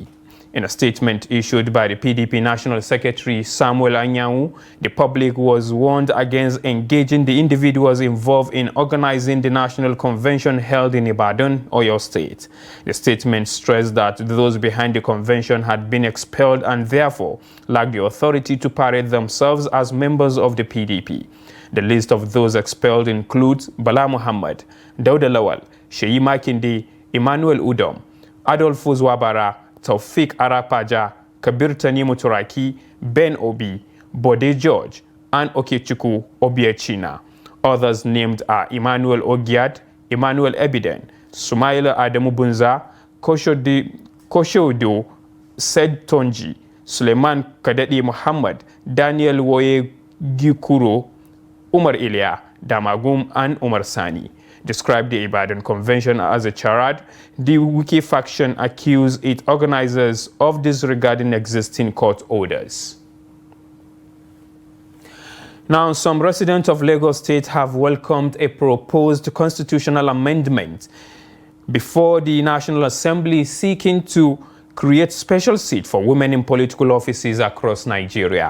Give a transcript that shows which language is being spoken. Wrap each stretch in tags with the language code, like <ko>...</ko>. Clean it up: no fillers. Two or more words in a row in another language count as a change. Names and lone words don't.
<en>In a statement issued by the PDP National Secretary Samuel Anyanwu, the public was warned against engaging the individuals involved in organizing the national convention held in Ibadan, Oyo State. The statement stressed that those behind the convention had been expelled and therefore lacked the authority to parade themselves as members of the PDP. The list of those expelled includes Bala Muhammad, Dauda Lawal, Sheyi Makinde, Emmanuel Udom, Adolfo Zwabara, Taufik Arapaja, Kabir Tanimu Turaki, Ben Obi, Bode George, and Okechukwu Obiechina. Others named are Emmanuel Ogiad, Emmanuel Ebiden, Sumaila Adamu Bunza, Koshodo Sed Tonji, Suleiman Kadedi Muhammad, Daniel Woye Gikuro, Umar Ilya, Damagum, and Umar Sani. Described the Ibadan Convention as a charade, the Wike faction accused its organizers of disregarding existing court orders. Now, some residents of Lagos State have welcomed a proposed constitutional amendment before the National Assembly seeking to create special seats for women in political offices across Nigeria.</en>